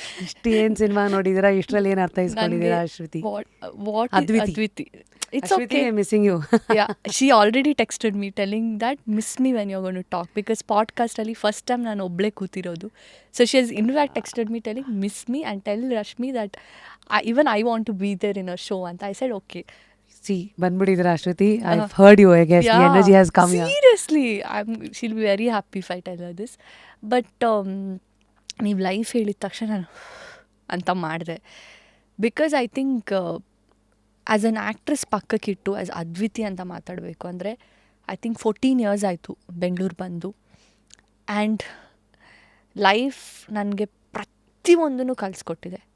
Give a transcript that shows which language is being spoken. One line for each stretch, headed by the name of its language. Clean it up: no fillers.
Kannada: ಇಷ್ಟು ಏನು ಸಿನಿಮಾ ನೋಡಿದ್ದೀರಾ, ಇಷ್ಟರಲ್ಲಿ ಏನು ಅರ್ಥ ಇಸ್ಕೊಂಡಿದ್ದೀರಾ ಅಶ್ವಿತಿ?
English: Adviti. It's okay. I'm missing you. Yeah, she already texted me telling that miss me when you're going to talk, because podcast
Kannada: ಅಲ್ಲಿ first time ನಾನು ಒಬ್ಳೆ ಕೂತಿರೋದು.
English: So she has in fact texted me telling miss me and tell Rashmi that even I want to be there in her show ಅಂತ. I said okay.
Kannada: See, ಬಂದ್ಬಿಟ್ಟಿದ್ದೀರಾ Ashwithi?
English: I've heard you, I guess. Yeah, The energy has come here. Seriously, she'll be very happy if I tell her this.
Kannada: But ನೀವು life ಹೇಳಿದ ತಕ್ಷಣ ನಾನು ಅಂತ ಮಾಡಿದೆ.
English: because I think as an actress
Kannada: ಪಕ್ಕಕ್ಕಿಟ್ಟು as ಅದ್ವಿತಿ ಅಂತ ಮಾತಾಡಬೇಕು ಅಂದರೆ I think 14 years ಆಯಿತು ಬೆಂಗಳೂರು ಬಂದು. ಆ್ಯಂಡ್ ಲೈಫ್ ನನಗೆ ಪ್ರತಿಯೊಂದನ್ನು ಕಲಿಸ್ಕೊಟ್ಟಿದೆ.